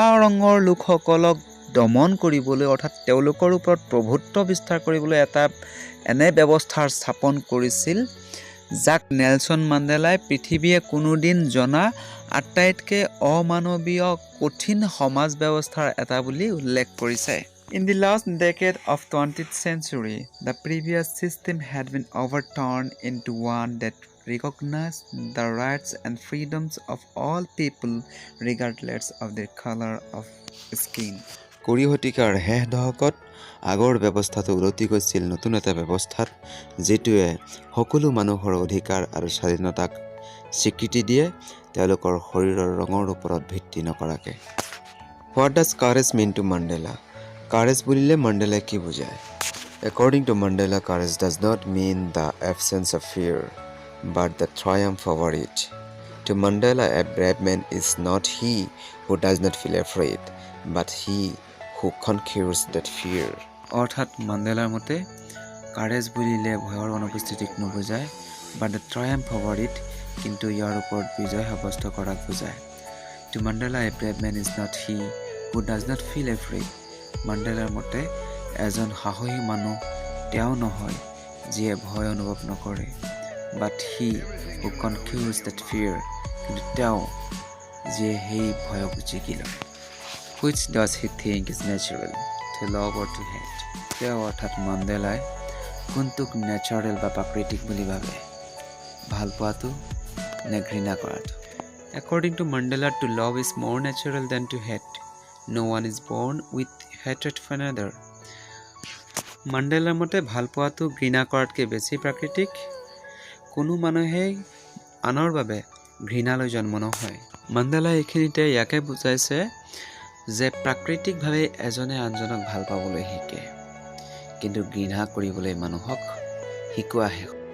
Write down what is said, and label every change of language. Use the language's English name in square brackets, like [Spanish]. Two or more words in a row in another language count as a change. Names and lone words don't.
[Assamese] ৰঙৰ লোকসকলক দমন কৰিবলৈ অৰ্থাৎ তেওঁলোকৰ ওপৰত প্ৰভুত্ব বিস্তাৰ কৰিবলৈ এটা এনে ব্যৱস্থাৰ স্থাপন কৰিছিল যাক নেলছন মাণ্ডেলাই পৃথিৱীয়ে কোনোদিন জনা আটাইতকৈ অমানৱীয় কঠিন সমাজ ব্যৱস্থাৰ এটা বুলি উল্লেখ কৰিছে [English] In the last decade of 20th century, the previous system had been overturned into one that recognized the rights and freedoms of all people regardless of their color of skin. [Assamese] 20 শতিকাৰ শেষ দশকত আগৰ ব্যৱস্থাটো উলটি গৈছিল নতুন এটা ব্যৱস্থাত যেটোৱে সকলো মানুহৰ অধিকাৰ আৰু স্বাধীনতাক স্বীকৃতি দিয়ে তেওঁলোকৰ শৰীৰৰ ৰঙৰ ওপৰত ভিত্তি নকৰাকে [English] What does courage mean to Mandela? [Assamese] Courage বুলিলে Mandela কি বুজায়? [English] According to Mandela, courage does not mean the absence of fear, but the triumph over it. To Mandela, a brave man is not he who does not feel afraid, but he who conquers that fear. [Assamese] অৰ্থাৎ মাণ্ডেলাৰ মতে কাৰেজ বুলিলে ভয়ৰ অনুপস্থিতিক নুবুজায় [English] but the triumph over it [Assamese] কিন্তু ইয়াৰ ওপৰত বিজয় সাব্যস্ত কৰাক বুজায় [English] To Mandela, a brave man is not he who does not feel afraid. [Assamese] মাণ্ডেলাৰ মতে এজন সাহসী মানুহ তেওঁ নহয় যিয়ে ভয় অনুভৱ নকৰে [English] but he who conquers that fear [Assamese] কিন্তু তেওঁ যিয়ে সেই ভয়ক জিকি লয় [English] Which does he think is natural to love or to hate? [Assamese] তেওঁ অৰ্থাৎ মাণ্ডেলাই কোনটোক নেচাৰেল বা প্ৰাকৃতিক বুলি ভাবে ভাল পোৱাটো নে ঘৃণা কৰাটো [English] According to Mandela, to love is more natural than to hate. No one is born with hatred for another. [Assamese] মাণ্ডেলাৰ মতে ভাল পোৱাটো ঘৃণা কৰাতকৈ বেছি প্ৰাকৃতিক কোনো মানুহে আনৰ বাবে ঘৃণালৈ জন্ম নহয় মাণ্ডেলাই এইখিনিতে ইয়াকে বুজাইছে যে প্ৰাকৃতিকভাৱে এজনে আনজনক ভাল পাবলৈ শিকে কিন্তু ঘৃণা কৰিবলৈ মানুহক শিকোৱাহে